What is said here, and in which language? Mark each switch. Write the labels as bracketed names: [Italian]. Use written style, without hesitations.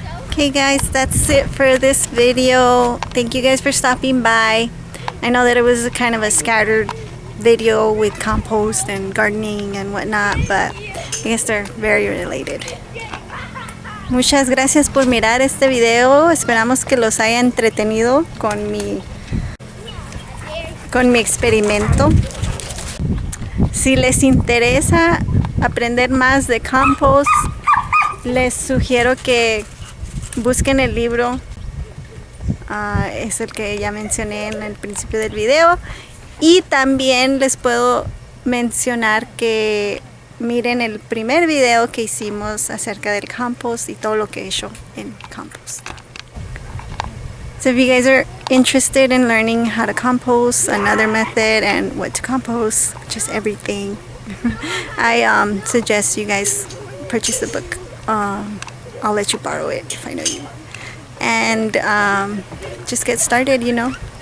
[English] Okay guys, that's it for this video. Thank you guys for stopping by. I know that it was kind of a scattered video with compost and gardening and whatnot, but I guess they're very related. [Spanish] Muchas gracias por mirar este video. Esperamos que los haya entretenido con mi experimento. Si les interesa aprender más de compost, les sugiero que busquen el libro. Es el que ya mencioné en el principio del video. Y también les puedo mencionar que miren el primer video que hicimos acerca del compost y todo lo que he hecho en compost. [English] So if you guys are interested in learning how to compost, another method, and what to compost, just everything, I suggest you guys purchase the book. I'll let you borrow it if I know you. And just get started, you know.